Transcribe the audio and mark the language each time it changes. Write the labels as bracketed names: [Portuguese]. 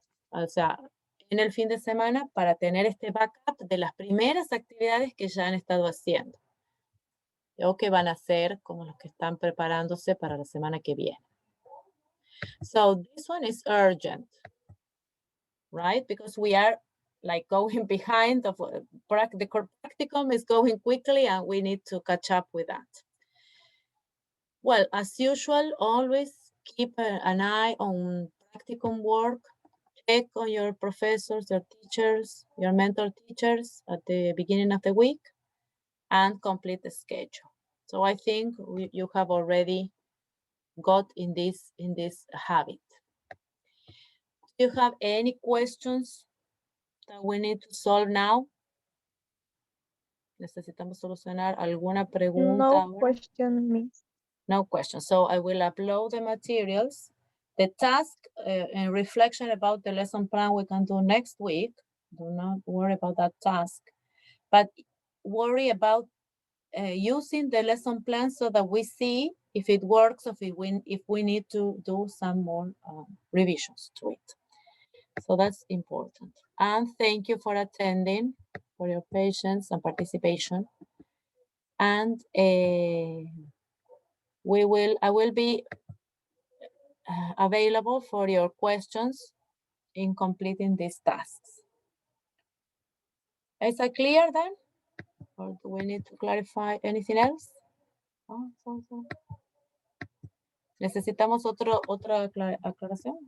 [Spanish] O sea, en el fin de semana, para tener este backup de las primeras actividades que ya han estado haciendo. O que van a hacer, como los que están preparándose para la semana que viene. [English] So this one is urgent, right? Because we are like going behind of the practicum is going quickly and we need to catch up with that. Well, as usual, always keep an eye on practicum work. Check on your professors, your teachers, your mentor teachers at the beginning of the week and complete the schedule. So I think you have already got in this habit. Do you have any questions that we need to solve now? [Spanish] Necesitamos solucionar alguna pregunta No ahora? [English] question, Miss. No question. So I will upload the materials. The task and reflection about the lesson plan we can do next week. Do not worry about that task, but worry about using the lesson plan so that we see if it works, or if we need to do some more revisions to it. So that's important. And thank you for attending, for your patience and participation. And I will be available for your questions in completing these tasks. Is that clear then? Or do we need to clarify anything else? [Spanish] ¿Necesitamos otra aclaración?